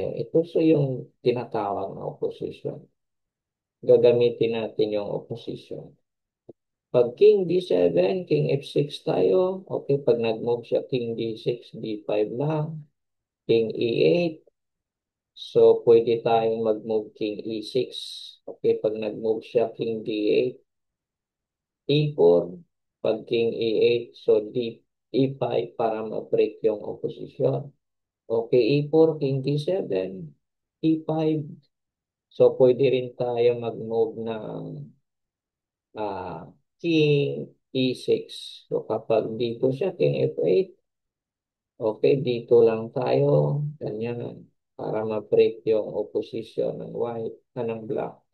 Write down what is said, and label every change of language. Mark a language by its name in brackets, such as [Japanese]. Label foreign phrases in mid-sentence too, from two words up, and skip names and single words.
[Filipino] Ito so yung tinatawag na opposition. Gagamitin natin yung opposition. Pag king d7, king f6 tayo. Okay, pag nag-move siya king d6, d5 lang. King e8. So, pwede tayong mag-move king e6. Okay, pag nag-move siya king d8, e4, pag king e8, so e5 para ma-break yung opposition. Okay, e4, king d7, e5. So, pwede rin tayo mag-move ng ah, king e6. So, kapag dito siya, king f8, okay, dito lang tayo. Ganyan. Para ma-break yung opposition ng white, ng black.